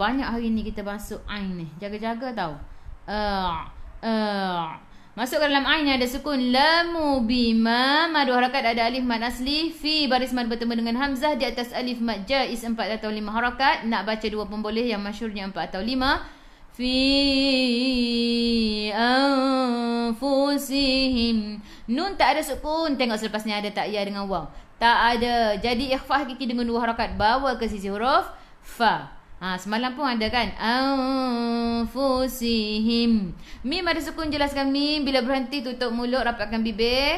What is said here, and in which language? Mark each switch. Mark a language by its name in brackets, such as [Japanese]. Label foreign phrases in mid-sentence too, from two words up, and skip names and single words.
[Malay] Banyak hari ni kita masuk ain ni. Jaga-jaga tau. Masuk ke dalam ain ada sukun. [Arabic] لم بما. [Malay] Mad harakat, ada alif mad asli. Fi baris mad bertemu dengan hamzah di atas alif mad jaiz 4 atau 5 harakat. Nak baca 2 pun boleh, yang masyhurnya 4 atau 5. [Arabic] في أنفسهم. [Malay] Nun tak ada sukun. Tengok selepas ni ada tak ya dengan waw. Tak ada. Jadi ikhfa hakiki dengan 2 harakat. Bawa ke sisi huruf fa. Semalam pun ada kan. Anfusihim. Mim ada sukun, jelaskan mim. Bila berhenti tutup mulut, rapatkan bibir.